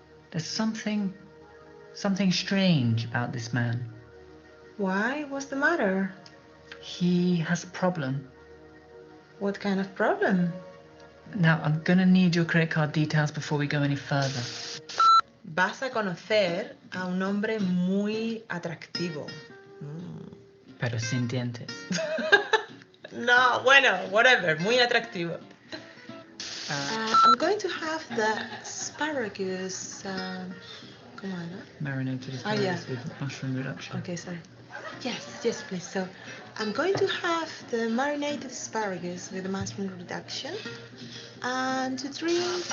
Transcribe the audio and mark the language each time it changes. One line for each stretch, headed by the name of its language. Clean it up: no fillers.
English: there's something strange about this man. Why? What's the matter? He has a problem. What kind of problem? Now, I'm gonna need your credit card details before we go any further.
Spanish: Vas a conocer a un hombre muy atractivo. Pero sin dientes. No, bueno, whatever, muy atractivo.
English: I'm going to have the asparagus.
Spanish: ¿Cómo era?
English: Marinated Oh, yeah. asparagus with mushroom reduction. Okay, sorry. Yes, please. So, I'm going to have the marinated asparagus with the mushroom reduction, and to drink